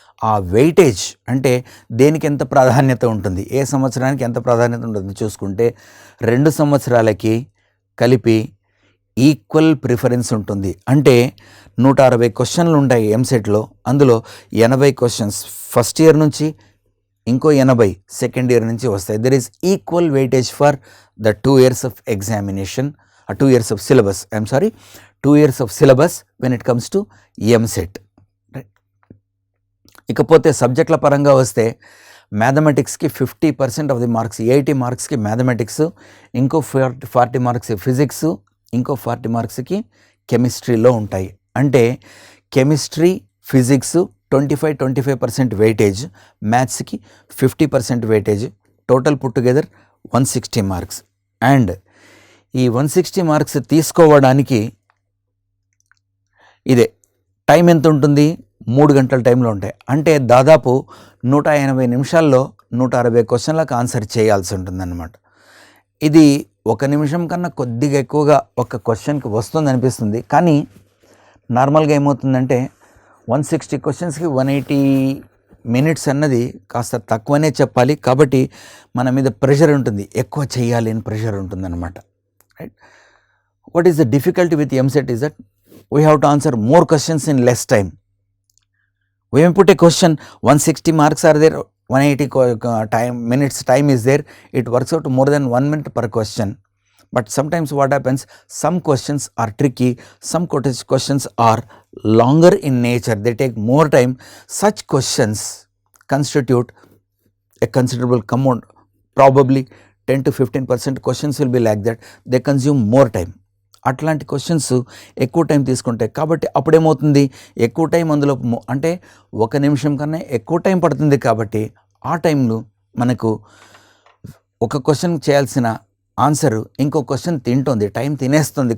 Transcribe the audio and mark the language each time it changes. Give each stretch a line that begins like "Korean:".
Telugu: ఆ వెయిటేజ్ అంటే దేనికి ఎంత ప్రాధాన్యత ఉంటుంది, ఏ సంవత్సరానికి ఎంత ప్రాధాన్యత ఉంటుంది చూసుకుంటే 2 సంవత్సరాలకి కలిపి ఈక్వల్ ప్రిఫరెన్స్ ఉంటుంది. అంటే 160 క్వశ్చన్లు ఉంటాయి ఎంసెట్లో. అందులో 80 క్వశ్చన్స్ ఫస్ట్ ఇయర్ నుంచి ఇంకో 80 సెకండ్ ఇయర్ నుంచి వస్తాయి.
English: There is equal weightage for the 2 years of examination, 2 years of syllabus. 2 years of syllabus when it comes to MSET.
Telugu: ఇకపోతే సబ్జెక్టుల పరంగా వస్తే మ్యాథమెటిక్స్కి 50% ఆఫ్ ది మార్క్స్, 80 మార్క్స్కి మ్యాథమెటిక్స్, ఇంకో 40 మార్క్స్ ఫిజిక్స్, ఇంకో 40 మార్క్స్కి కెమిస్ట్రీలో ఉంటాయి. అంటే chemistry, physics 25% weightage, మ్యాథ్స్కి 50% weightage, total put together 160 marks. And ఈ 160 మార్క్స్ తీసుకోవడానికి ఇదే టైం ఎంత ఉంటుంది, 3 గంటల టైంలో ఉంటాయి. అంటే దాదాపు 180 నిమిషాల్లో 160 క్వశ్చన్లకు ఆన్సర్ చేయాల్సి ఉంటుందన్నమాట. ఇది 1 నిమిషం కన్నా కొద్దిగా ఎక్కువగా ఒక క్వశ్చన్కి వస్తుంది అనిపిస్తుంది. కానీ నార్మల్గా ఏమవుతుందంటే 160 క్వశ్చన్స్కి 180 మినిట్స్ అన్నది కాస్త తక్కువనే చెప్పాలి. కాబట్టి మన మీద ప్రెషర్ ఉంటుంది, ఎక్కువ చేయాలి అని ప్రెషర్ ఉంటుందన్నమాట. Right.
English: What is the difficulty with EAMCET is that we have to answer more questions in less time. We may put a question, 160 marks are there, 180 minutes time is there, it works out to more than 1 minute per question. But sometimes what happens, some questions are tricky, some questions are longer in nature, they take more time. Such questions constitute a considerable amount, probably 10 to 15% questions will be like that, they consume more time.
Telugu: అట్లాంటి questions ఎక్కువ time తీసుకుంటాయి. కాబట్టి అప్పుడేమవుతుంది, ఎక్కువ time అందులో అంటే 1 నిమిషం కన్నా ఎక్కువ టైం పడుతుంది. కాబట్టి ఆ టైంలో మనకు ఒక క్వశ్చన్ చేయాల్సిన ఆన్సర్ ఇంకో క్వశ్చన్ తింటుంది, టైం తినేస్తుంది.